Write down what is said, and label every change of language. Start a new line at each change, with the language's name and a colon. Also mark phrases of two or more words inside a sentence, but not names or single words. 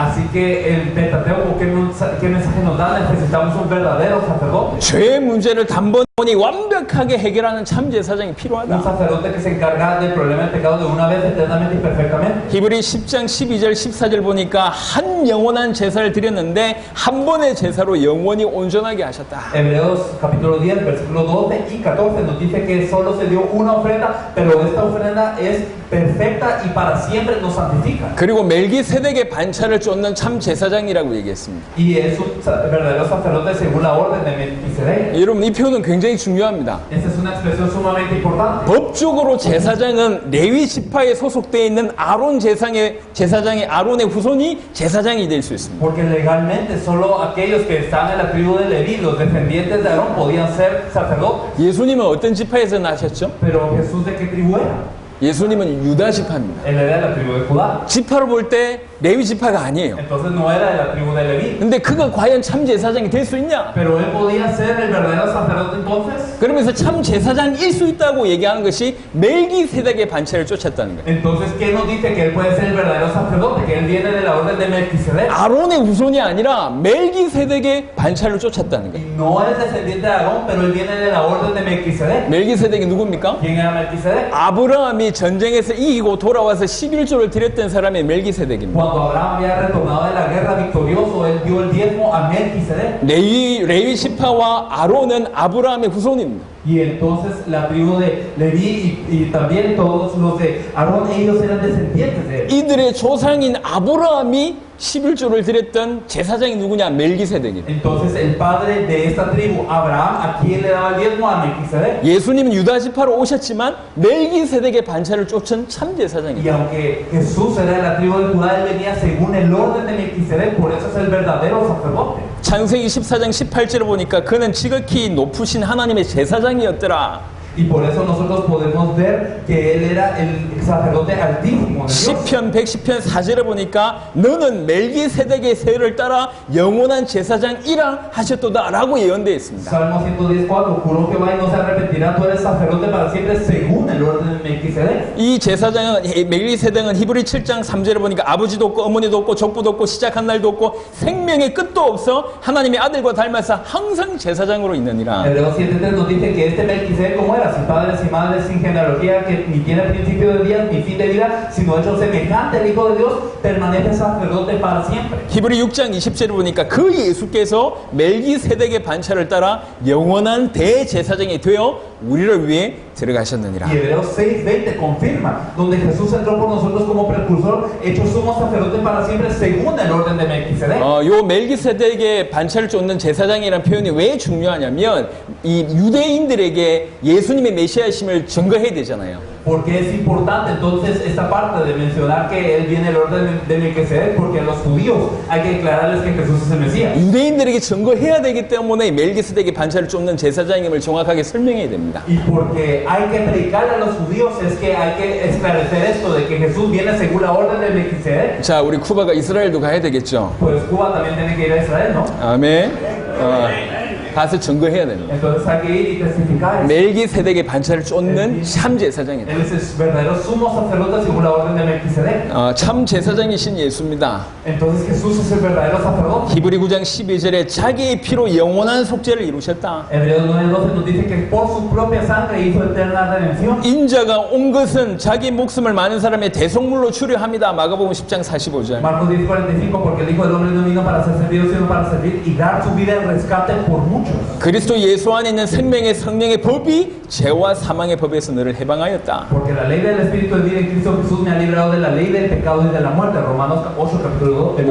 Spanish: Así que el Pentateuco, ¿qué mensaje nos da? Necesitamos un verdadero sacerdote.
Korean: 죄의 문제를 단번에 완벽하게 해결하는 참 제사장이
Spanish: Un
Korean: 필요하다.
Spanish: sacerdote que se encarga del problema del pecado de una vez eternamente y perfectamente.
Korean: 히브리 10장 12절 14절 보니까 한 영원한 제사를 드렸는데 한 번의 제사로 영원히 온전하게 하셨다.
Spanish: Hebreos capítulo 10, versículo 12 y 14 nos dice que solo se dio una ofrenda, pero esta ofrenda es perfecta y para siempre nos santifica.
Korean: 그리고 멜기세덱의 반차를 쫓는 참 제사장이라고 얘기했습니다.
Spanish: Y es un verdadero sacerdote según la orden de Melquisedec.
Korean: 여러분 이 표현은 굉장히 중요합니다.
Spanish: Esta es una expresión sumamente importante.
Korean: 법적으로 제사장은 레위 지파에 소속되어 있는 아론 제사장의 아론의 후손이 제사장이 될 수 있습니다.
Spanish: Porque legalmente solo aquellos que están en la tribu de Leví, los descendientes de Aarón, podían ser sacerdotes.
Korean: 예수님은 어떤 지파에서 나셨죠?
Spanish: Pero Jesús, ¿de qué tribu era?
Korean: 예수님은 유다 지파입니다.
Spanish: Él era de la tribu de Judá.
Korean: 지파로 볼 때 레위 지파가 아니에요.
Spanish: Entonces no era de la tribu de Leví.
Korean: 근데 그가 과연 참 제사장이 될 수 있냐?
Spanish: Pero él podía ser el verdadero sacerdote entonces.
Korean: 그러면서 참 제사장일 수 있다고 얘기하는 것이 멜기세덱의 반차를 쫓았다는 거예요.
Spanish: Entonces, ¿qué nos dice? Que él puede ser el verdadero sacerdote, que él viene de la orden de Melquisedec.
Korean: 아론의 후손이 아니라 멜기세덱의 반차를 쫓았다는
Spanish: Y
Korean: 거예요.
Spanish: no es descendiente de Aarón, pero él viene de la orden de Melquisedec.
Korean: 멜기세덱이 누굽니까?
Spanish: ¿Quién era Melquisedec?
Korean: 아브라함이 전쟁에서 이기고 돌아와서 11조를 드렸던 사람이 멜기세덱입니다.
Spanish: Cuando Abraham había retornado de la guerra victorioso, él dio el diezmo a Melquisedec.
Korean: 레위 지파와 아론은 아브라함의 후손입니다.
Spanish: Y entonces la tribu de Leví y también todos los de Aarón, ellos eran descendientes de él.
Korean: 이들의 조상인 아브라함이 11조를 드렸던 제사장이 누구냐? 멜기세덱이에요.
Spanish: Entonces el padre de esta tribu, Abraham, ¿a quién le daba el diezmo? A Melquisedec.
Korean: 예수님은 유다 지파로 오셨지만 멜기세덱의 반차를 쫓은 참
Spanish: Y
Korean: 제사장이에요.
Spanish: aunque Jesús era de la tribu de Judá, él venía según el orden de Melquisedec, por eso es el verdadero sacerdote.
Korean: 창세기 14장 18절을 보니까 그는 지극히 높으신 하나님의 제사장이었더라.
Spanish: Y por eso nosotros podemos ver que él era el sacerdote altísimo de Dios.
Korean: 시편 110편 4절에 보니까 너는 멜기세덱의 세를 따라 영원한 제사장이라 하셨도다라고 예언되어 있습니다.
Spanish: Salmo 110:4 juró Jehová y no se arrepentirá, tú eres sacerdote para siempre según el orden de Melquisedec.
Korean: 이 제사장은 멜기세덱은 히브리 7장 3절에 보니까 아버지도 없고 어머니도 없고 족부도 없고 시작한 날도 없고 생명의 끝도 없어 하나님의 아들과 닮아서 항상 제사장으로 있느니라.
Spanish: Hebreos 7:3 nos dice que este Melquisedec como era, sin padres y madres, sin genealogía, que ni tiene principio de días ni fin de vida, sino hecho semejante al Hijo de Dios, permanece sacerdote para siempre.
Korean: 히브리 6장 20절을 보니까 그 예수께서 멜기세덱의 반차를 따라 영원한 대제사장이 되어 우리를 위해 들어가셨느니라.
Spanish: Y Hebreos 6:20 confirma, donde Jesús entró por nosotros como precursor, hecho sumo sacerdote para siempre según el orden de Melquisedec.
Korean: 요 멜기세덱의 반차를 쫓는 제사장이라는 표현이 왜 중요하냐면 이 유대인들에게 예수님의 메시아심을 증거해야 되잖아요.
Spanish: Porque es importante entonces esta parte de mencionar que él viene el orden de Melquisedec, porque a los judíos hay que declararles que Jesús es el Mesías.
Korean: 유대인들에게 증거해야 되기 때문에 멜기세덱의 반차를 쫓는 제사장임을 정확하게 설명해야 됩니다.
Spanish: Y porque hay que predicarle a los judíos es que hay que esclarecer esto de que Jesús viene según la orden de Melquisedec.
Korean: 자, 우리 쿠바가 이스라엘도 가야 되겠죠.
Spanish: Pues Cuba también tiene que ir a Israel, ¿no?
Korean: 아멘. 가서 증거해야 됩니다.
Spanish: Entonces hay que ir y testificar.
Korean: 멜기세덱의 반차를 쫓는 참 제사장이다.
Spanish: Él es el verdadero sumo sacerdote según la orden de Melquisedec.
Korean: 참 제사장이신 예수입니다.
Spanish: Entonces Jesús es el verdadero sacerdote.
Korean: 히브리 9장 12절에 자기의 피로 영원한 속죄를 이루셨다.
Spanish: Hebreos 9:12 nos dice que por su propia sangre hizo eterna redención.
Korean: 인자가 온 것은 자기 목숨을 많은 사람의 대속물로 주려 합니다. 마가복음 10장 45절.
Spanish: Marcos 10:45, porque el Hijo del Hombre no vino para ser servido, sino para servir y dar su vida en rescate por muchos.
Korean: 그리스도 예수 안에 있는 생명의 성령의 법이 죄와 사망의 법에서 너를 해방하였다.
Spanish: Porque la ley del Espíritu de vida en Cristo Jesús me ha librado de la ley del pecado y de la muerte. Romanos 8, capítulo 2.